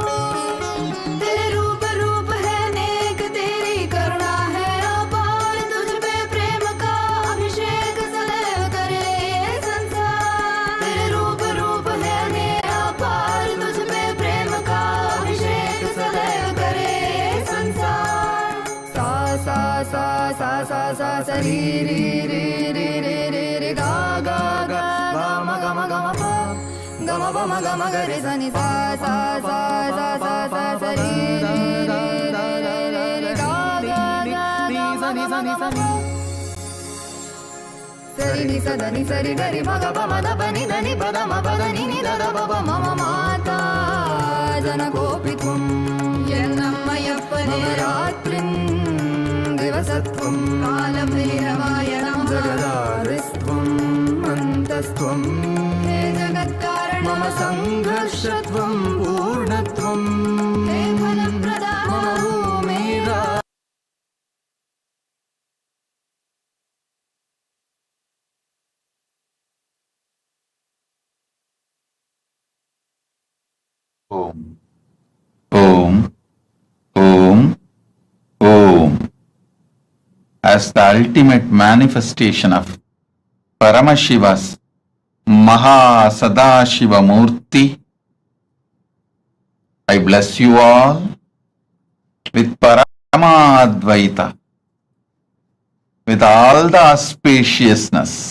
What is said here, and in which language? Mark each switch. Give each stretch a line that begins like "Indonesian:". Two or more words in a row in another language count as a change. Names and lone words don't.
Hindi: तेरे रूप रूप है नेक, तेरी करुणा है अपार, तुझ पे प्रेम का अभिषेक सदैव करे ये संसार। तेरे रूप रूप है नेक अपार, तुझ पे प्रेम का अभिषेक सदैव करे ये संसार। सा सा सा सा सा सा सा री री री री री री री गा गा गा गा म ग म ग म प ग म प म ग म ग रे सा नि सा सा सा सा सा सा सा री री री री री री गा गा गा सा नि सा नि सा नि सरि नि सा द नि सरि ग रि म ग प म द प नि द नि प द म प द नि नि द द प प म म
Sanskrit: माता जनकोऽपि त्वं यन्नम्मयप्पने मम रात्रिं दिवसत्वं कालभैरवाय नमः। जगदादिस्त्वम् अन्तस्त्वं हे जगत्कारण मम संघर्षत्वं पूर्णत्वं हे फलप्रदाता मम भूमिरा Om, Om, Om, Om.
English: As the ultimate manifestation of Paramashiva's MahaSadashiva Murthy, I bless you all with Paramadvaita, with all the auspiciousness,